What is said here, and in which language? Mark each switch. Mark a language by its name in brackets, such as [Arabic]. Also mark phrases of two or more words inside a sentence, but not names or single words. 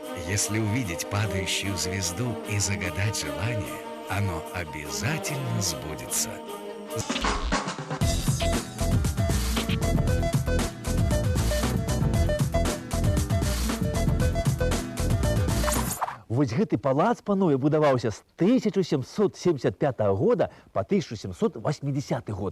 [Russian] Если увидеть падающую звезду и загадать желание, оно обязательно сбудется. [Belarusian] Вось гэты палац, панове, будаваўся з 1775 года по 1780 год.